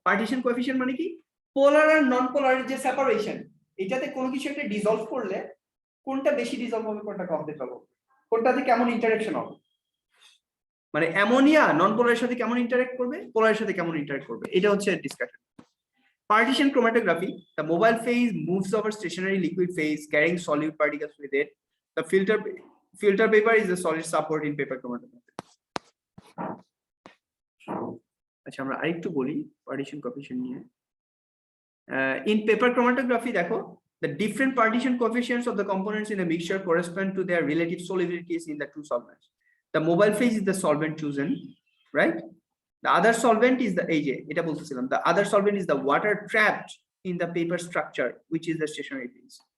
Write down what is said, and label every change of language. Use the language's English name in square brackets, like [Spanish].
[Bangla] Partition coefficient মানে কি, পোলার আর নন পোলারের যে সেপারেশন, এটাতে কোনো কিছু একটা ডিজলভ করলে কোনটা বেশি ডিজলভ হবে, কোনটা কম ডিজলভ হবে, কোনটাতে কেমন ইন্টারেকশন হবে, মানে অ্যামোনিয়া নন পোলারের সাথে কেমন ইন্টারেক্ট করবে, পোলারের সাথে কেমন ইন্টারেক্ট করবে, এটা হচ্ছে discussion. [English] Partition chromatography, the mobile phase moves over stationary liquid phase carrying solute particles with it. The filter paper is the solid support in paper chromatography. [Bangla] আচ্ছা, আমরা আরেকটু বলি partition coefficient নিয়ে। [English] In paper chromatography [Bangla] দেখো, [English] the different partition coefficients of the components in a mixture correspond to their relative solubilities in the two solvents. The mobile phase is the solvent chosen, right? The other solvent is the [Bangla] এটা বলতেছিলাম, [English] the other solvent is the water trapped in the paper structure, which is the stationary phase.